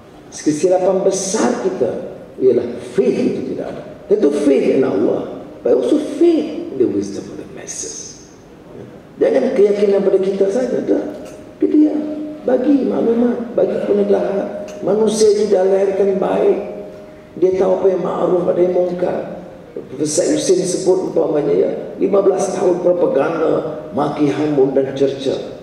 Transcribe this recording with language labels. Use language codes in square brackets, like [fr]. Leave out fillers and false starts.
[ms] Kesilapan besar kita ialah faith itu tidak ada. Tentu [en] faith in Allah, but also faith in the wisdom of the masses. [ms] Jangan keyakinan pada kita saja dah. Dia bagi maklumat, bagi penegelahan. Manusia tidak dilahirkan baik. Dia tahu apa yang ma'ruf, ada yang mungkar. Profesor Hussein sebut umpamanya ya, 15 tahun propaganda, maki hamun dan cerca.